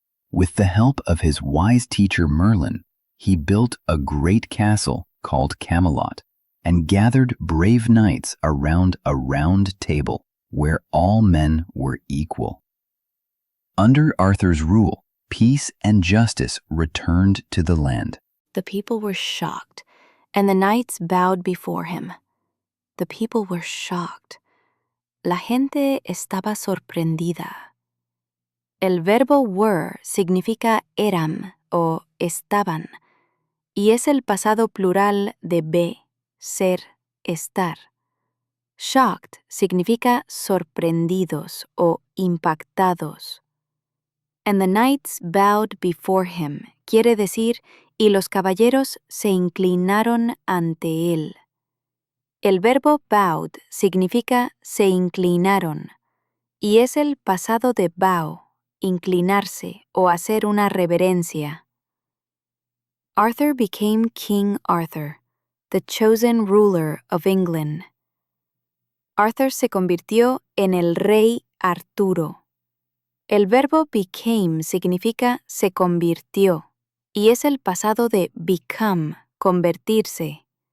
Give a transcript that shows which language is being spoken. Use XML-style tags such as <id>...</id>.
<en>With the help of his wise teacher Merlin, he built a great castle called Camelot and gathered brave knights around a round table where all men were equal. Under Arthur's rule, peace and justice returned to the land. The people were shocked, and the knights bowed before him. The people were shocked.</en> <es>La gente estaba sorprendida. El verbo were significa eran o estaban, y es el pasado plural de be, ser, estar. Shocked significa sorprendidos o impactados.</es> <en>And the knights bowed before him</en> <es>quiere decir y los caballeros se inclinaron ante él. El verbo bowed significa se inclinaron y es el pasado de bow, inclinarse o hacer una reverencia.</es> <en>Arthur became King Arthur, the chosen ruler of England.</en> <es>Arthur se convirtió en el rey Arturo. El verbo became significa se convirtió y es el pasado de become, convertirse.</es>